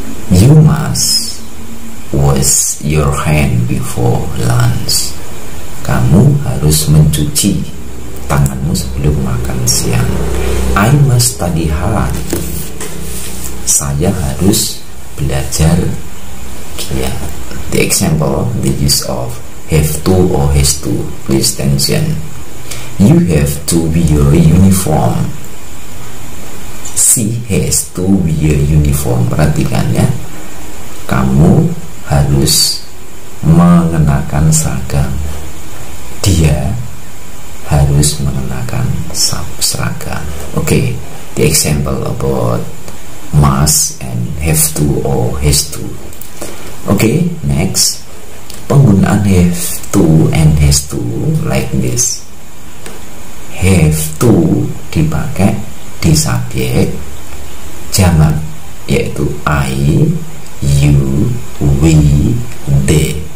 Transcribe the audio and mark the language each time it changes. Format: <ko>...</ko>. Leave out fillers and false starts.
<en>You must wash your hand before lunch.</en> <id>Kamu harus mencuci tanganmu sebelum makan siang.</id> <en>I must study hard.</en> <id>Saya harus belajar giat.</id> <en>The example, the use of have to or has to. Please attention. You have to wear uniform. She has to wear uniform.</en> <id>Perhatikan ya. Kamu harus mengenakan seragam. Dia harus mengenakan seragam.</id> <en>Okay, the example about must and have to or has to. Okay, next, penggunaan have to and has to like this. Have to</en> <id>dipakai di subjek jamak, yaitu I, you, we, they.</id>